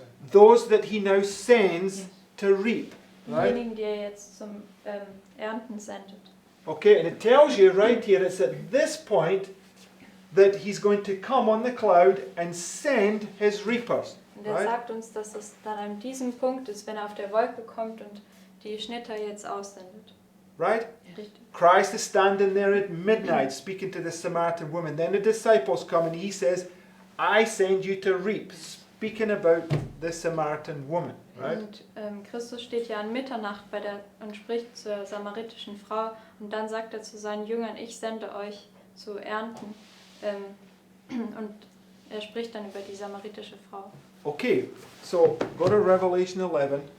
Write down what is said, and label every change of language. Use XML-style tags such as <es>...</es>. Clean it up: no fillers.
<en>Those that he now sends to reap. Right?</en> <de>Diejenigen, die er jetzt zum Ernten sendet.</de> <en>Okay, and it tells you right here, it's at this point that he's going to come on the cloud and send his reapers.</en> <de>Und er sagt uns, dass es dann an diesem Punkt ist, wenn er auf der Wolke kommt und die Schnitter jetzt aussendet.</de> <en>Right?</en> <de>Richtig.</de> <en>Christ is standing there at midnight speaking to the Samaritan woman. Then the disciples come and he says, I send you to reap, speaking about the Samaritan woman. Right?</en> <de>Und Christus steht ja an Mitternacht und spricht zur samaritischen Frau und dann sagt er zu seinen Jüngern, ich sende euch zu ernten. Und er spricht dann über die samaritische Frau.</de> <en>Okay, so go to Revelation 11,</en>